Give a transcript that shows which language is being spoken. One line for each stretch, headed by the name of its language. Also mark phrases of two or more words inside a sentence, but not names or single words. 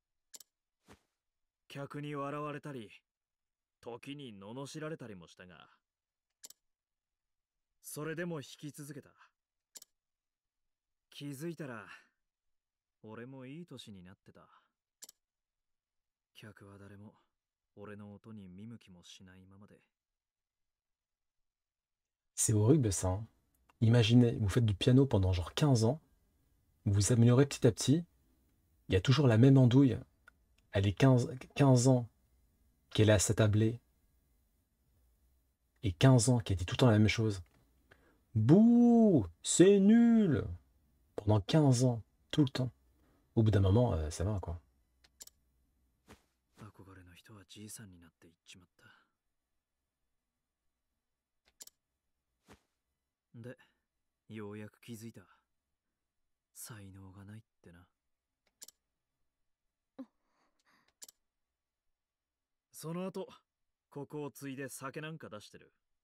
Japanese: 客に笑われたり、時に罵られたりもしたが、それでも弾き続けた。気づいたら俺もいい年になってた。客は誰も俺の音に見向きもしないままで。
French: C'est horrible ça, hein. Imaginez, vous faites du piano pendant genre 15 ans, vous vous améliorez petit à petit, il y a toujours la même andouille, elle est 15 ans qu'elle est à s'attabler, et 15 ans qu'elle dit tout le temps la même chose. Bouh, c'est nul! Pendant 15 ans, tout le temps. Au bout d'un moment, ça va quoi.
Japanese: 憧れの人はじいさんになっていっちまった。で、ようやく気づいた。才能がないってな。その後、ここを継いで酒なんか出してる。